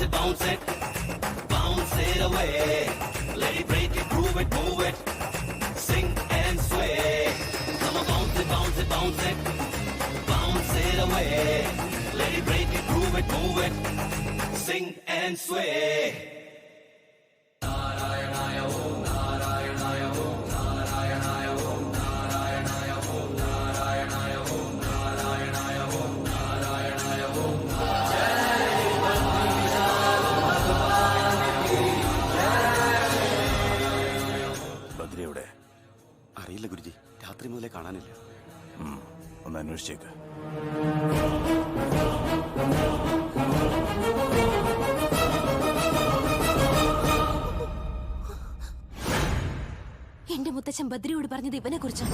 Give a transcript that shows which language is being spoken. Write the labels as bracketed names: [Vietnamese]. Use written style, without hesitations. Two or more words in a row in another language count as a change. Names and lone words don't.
[English] bounce it away. Let it break it, groove it, move it. Sing and sway. Come on, bounce it, bounce it, bounce it. Bounce it away. Let it break it, groove it, move it. Sing and sway. [Sanskrit] नारायणाय ॐ, नारायणाय ॐ, नारायणाय ॐ, नारायणाय ॐ, नारायणाय ॐ, नारायणाय ॐ, नारायणाय ॐ. [Malayalam] ബദ്രിയുടെ അറിയില്ല ഗുരുജി, രാത്രി മുതലേ കാണാനില്ല. ഒന്ന് അന്വേഷിച്ചേക്ക്. എന്റെ മുത്തച്ഛൻ ബദ്രിയോട് പറഞ്ഞത് ഇവനെ കുറിച്ചാണ്.